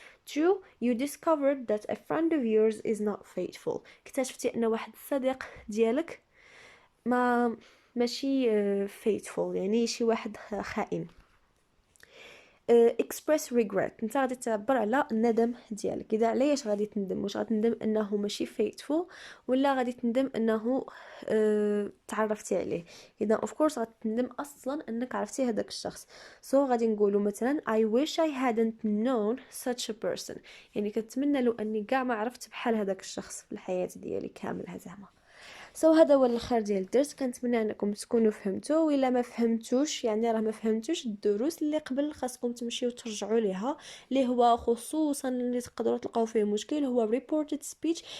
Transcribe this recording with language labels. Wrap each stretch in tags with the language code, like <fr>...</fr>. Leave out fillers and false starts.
<en>2 you discovered that a friend of yours is not faithful.</en> <ar>اكتشفتي ان واحد الصديق ديالك ماشي faithful يعني شي واحد خائن. express regret انت غادي تعبر على الندم ديالك. اذا علاش غادي تندم. واش غادي تندم انه ماشي faithful ولا غادي تندم انه تعرفتي عليه. اذا of course غادي تندم اصلا انك عرفتي هذاك الشخص.</ar> <en>غادي نقولوا مثلا I wish I hadn't known such a person.</en> <ar>يعني كنتمنى لو اني كاع ما عرفت بحال هذاك الشخص في الحياه ديالي كاملها زعما. هذا هو الاخر ديال الدرس. كنتمنى انكم تكونوا فهمتوا، وإلا ما فهمتوش يعني راه ما فهمتوش الدروس اللي قبل، خاصكم تمشيو ترجعوا ليها، اللي هو خصوصا اللي تقدروا تلقاو فيه مشكل هو reported speech.</ar>